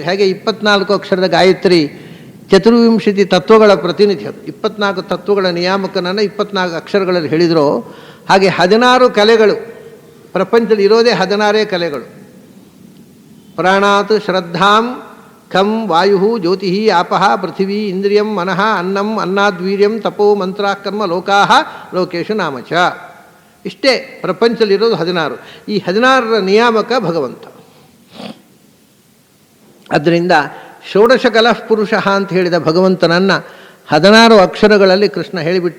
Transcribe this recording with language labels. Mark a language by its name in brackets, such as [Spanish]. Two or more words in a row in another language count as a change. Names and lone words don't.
[Kannada] ಹೇಗೆ 24 ಅಕ್ಷರದ ಗಾಯತ್ರಿ ಚತುರ್ವಿಂಶತಿ ತತ್ವಗಳ ಪ್ರತಿನಿಧಿ ಅದು. 24 ತತ್ವಗಳ ನಿಯಾಮಕನನ್ನು 24 ಅಕ್ಷರಗಳಲ್ಲಿ ಹೇಳಿದ್ರು. ಹಾಗೆ 16 ಕಲೆಗಳು ಪ್ರಪಂಚದಲ್ಲಿ ಇರೋದೇ 16 ಕಲೆಗಳು. [Sanskrit] ಪ್ರಾಣಾತ್ ಶ್ರದ್ಧಾಂ ಖಂ ವಾಯು ಜ್ಯೋತಿ ಆಪಃ ಪೃಥಿವೀ ಇಂದ್ರಿಯಂ ಮನಃ ಅನ್ನಂ ಅನ್ನಾದ್ವೀರ್ಯಂ ತಪೋ ಮಂತ್ರ ಕರ್ಮ ಲೋಕಾಹ ಲೋಕೇಶು ನಾಮಚ. [Kannada] ಇಷ್ಟೇ ಪ್ರಪಂಚದಲ್ಲಿರೋದು 16. ಈ 16ರ ನಿಯಾಮಕ ಭಗವಂತ. ಆದ್ದರಿಂದ [Sanskrit] ಷೋಡಶ ಕಲಃ ಪುರುಷ [Kannada] ಅಂತ ಹೇಳಿದ ಭಗವಂತನನ್ನು 16 ಅಕ್ಷರಗಳಲ್ಲಿ ಕೃಷ್ಣ ಹೇಳಿಬಿಟ್ಟ.